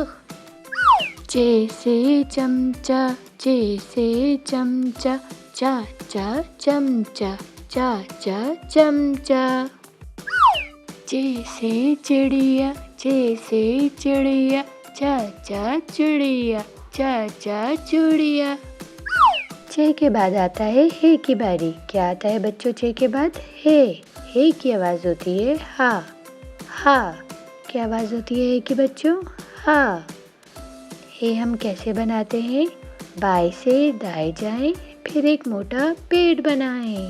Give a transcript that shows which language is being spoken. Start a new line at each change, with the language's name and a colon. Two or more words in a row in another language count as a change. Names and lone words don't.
Urdu: چے سے چمچا، چے سے چمچا، چا چا چمچا، چا چا چمچا۔ چے سے چڑیا، چے سے چڑیا، چا چا چڑیا، چا چا چڑیا۔ چھ کے بعد آتا ہے ہے کی باری. کیا آتا ہے بچوں چھ کے بعد؟ ہے. ہے کی آواز ہوتی ہے ہا. ہا. کیا آواز ہوتی ہے ہے کی بچوں؟ ہا. ہے ہم کیسے بناتے ہیں؟ بائیں سے دائیں جائیں پھر ایک موٹا پیڑ بنائیں.